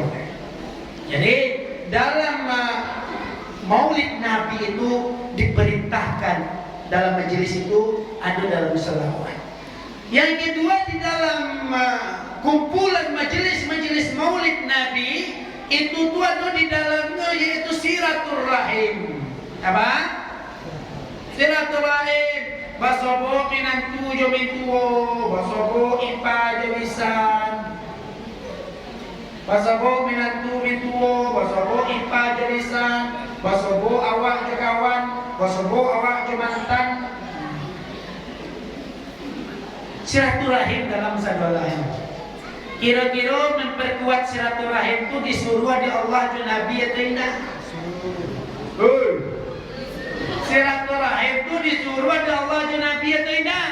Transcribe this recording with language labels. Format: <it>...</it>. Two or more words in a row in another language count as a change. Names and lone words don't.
<id>Jadi dalam Maulid Nabi itu diperintahkan. Dalam majelis itu ada dalam selawat. Yang kedua di dalam kumpulan majelis Maulid Nabi itu tuh ada di dalamnya yaitu silaturahim. Apa? Silaturahim.</id> <min>Basobo minantu jo mintuo, basobo ipa jo wisan. Basobo minantu mintuo, basobo ipa jo wisan. Basobo awak je kawan, basobo awak je mantan.</min> <id>Silaturahim dalam sadolahim. Kira-kira memperkuat silaturahim itu disuruh di Allah dan Nabi atau tidak? Silaturahim itu disuruh di Allah dan Nabi atau tidak?</id>